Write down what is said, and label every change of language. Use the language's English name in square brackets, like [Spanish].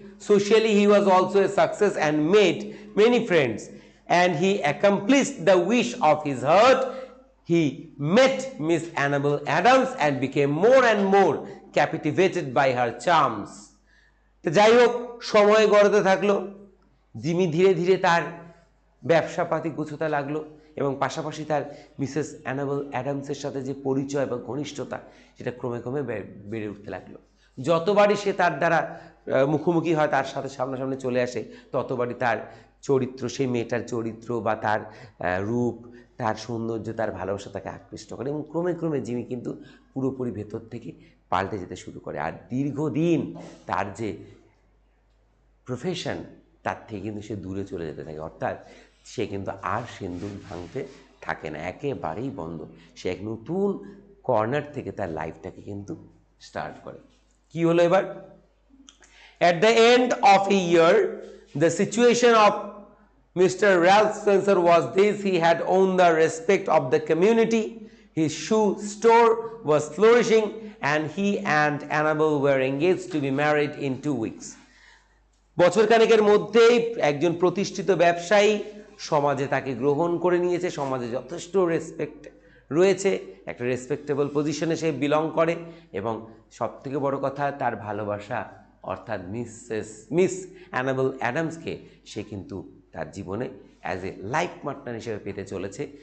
[English] Socially, he was also a success and made many friends. And he accomplished the wish of his heart. He met Miss Annabel Adams and became more and more captivated by her charms. [Bangla] তো যাই হোক, সময় গড়াতে থাকলো। Jimmy ধীরে ধীরে তার ব্যবসাপাতি গুছোতে লাগলো এবং পাশাপাশি তার মিসেস অ্যানাবেল অ্যাডামসের সাথে যে পরিচয় বা ঘনিষ্ঠতা সেটা ক্রমে ক্রমে বেড়ে উঠতে লাগলো। যতবারই সে তার দ্বারা মুখোমুখি হয়, তার সাথে সামনাসামনি চলে আসে, ততবারই তার চরিত্র, সেই মেয়েটার চরিত্র বা তার রূপ, তার সৌন্দর্য, তার ভালোবাসা তাকে আকৃষ্ট করে এবং ক্রমে ক্রমে জিমি কিন্তু পুরোপুরি ভেতর থেকে পাল্টে যেতে শুরু করে। আর দীর্ঘদিন তার যে প্রফেশন তার থেকে কিন্তু সে দূরে চলে যেতে থাকে, অর্থাৎ সে কিন্তু আর সিন্দুক ভাঙতে থাকে না, একেবারেই বন্ধ। সে এক নতুন কর্নার থেকে তার লাইফটাকে কিন্তু স্টার্ট করে। কি হলো এবার? [English] At the end of a year, the situation of Mr. Ralph Spencer was this: he had won the respect of the community, his shoe store was flourishing, and he and Annabel were engaged to be married in 2 weeks. [Bangla] বছর খানেকের মধ্যেই একজন প্রতিষ্ঠিত ব্যবসায়ী সমাজে তাকে গ্রহণ করে নিয়েছে, সমাজে যথেষ্ট রেসপেক্ট রয়েছে, একটা রেসপেক্টেবল পজিশনে সে বিলং করে এবং সবথেকে বড় কথা তার ভালোবাসা অর্থাৎ মিস অ্যানাবেল অ্যাডামসকে সে কিন্তু তার জীবনে [English] as a life partner [Bangla] হিসেবে পেতে চলেছে।